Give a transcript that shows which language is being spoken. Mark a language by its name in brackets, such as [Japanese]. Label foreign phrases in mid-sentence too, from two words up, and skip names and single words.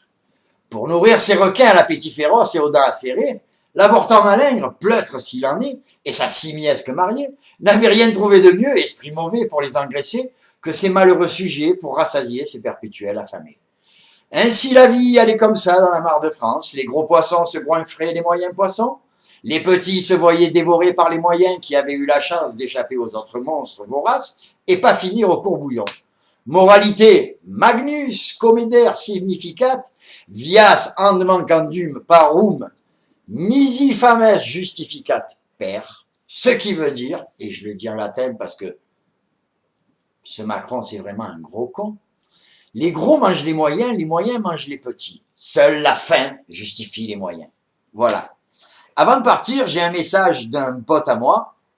[French] Pour nourrir ces requins à l'appétit féroce et aux dents acérées, l'avortant malingre, pleutre s'il en est, et sa simiesque mariée, n'avait rien trouvé de mieux, esprit mauvais pour les engraisser, que ces malheureux sujets pour rassasier ces perpétuels affamés. Ainsi la vie allait comme ça dans la mare de France, les gros poissons se goinfraient les moyens poissons, les petits se voyaient dévorés par les moyens qui avaient eu la chance d'échapper aux autres monstres voraces et pas finir au courbouillon. Moralité, Magnus Comeder significat, vias and mancandum parum, nisi fames justificat per, ce qui veut dire, et je le dis en latin parce que ce Macron c'est vraiment un gros con, les gros mangent les moyens mangent les petits. Seule la faim justifie les moyens. Voilà. Avant de partir, j'ai un message d'un pote à moi.